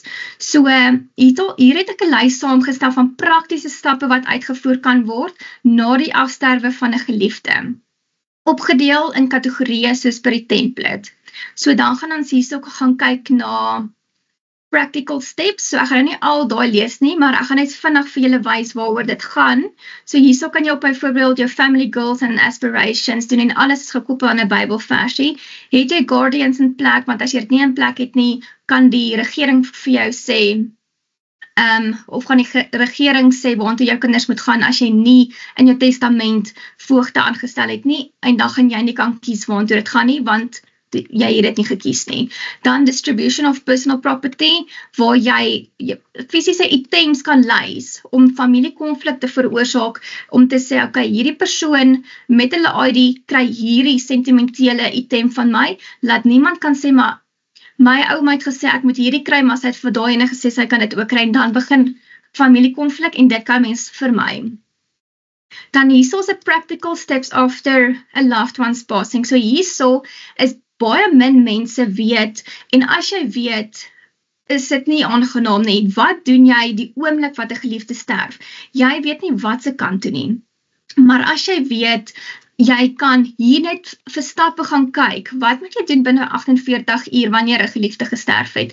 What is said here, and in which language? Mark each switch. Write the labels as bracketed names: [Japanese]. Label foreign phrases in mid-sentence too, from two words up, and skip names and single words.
[Afrikaans] So, hier het ek 'n lys saamgestel van praktiese stappe wat uitgevoer kan word na die afsterwe van 'n geliefde. Opgedeel in kategorieë soos per die template. So dan gaan ons hierso gaan kyk na [English] practical steps. [Afrikaans] So ek gaan nou nie al daai lees nie, maar ek gaan net vinnig vir julle wys waaroor dit gaan. So hierso kan jy op byvoorbeeld jou [English] family goals and aspirations [Afrikaans] doen, en alles is gekoppel aan 'n Bybelversie. Het jy guardians in plek, want as jy dit nie in plek het nie, kan die regering vir jou sê, of gaan die regering sê waartoe jou kinders moet gaan as jy nie in jou testament voogte aangestel het nie, en dan gaan jy nie kan kies waartoe dit gaan nie, want jy het dit nie gekies nie. [English] Dan distribution of personal property, [Afrikaans] waar jy fisiese items kan lys om familiekonflik te veroorsaak, om te sê, okay, hierdie persoon met hulle ID kry hierdie sentimentele item van my, laat niemand kan sê, maar my ouma het gesê, ek moet hierdie kry, maar sy het vir daai ene gesê, sy kan dit ook kry, en dan begin familiekonflik, en dit kan mens vermy. Dan hierso is 'n [English] practical steps after a loved one's passing. [Afrikaans] So hierso is baie min mense weet, en as jy weet, is dit nie aangenaam nie. Wat doen jy die oomblik wat 'n geliefde sterf? Jy weet nie wat se kant toe nie. Maar as jy weet, jy kan hier net vir stappe gaan kyk, wat moet jy doen binne 48 uur wanneer 'n geliefde gesterf het?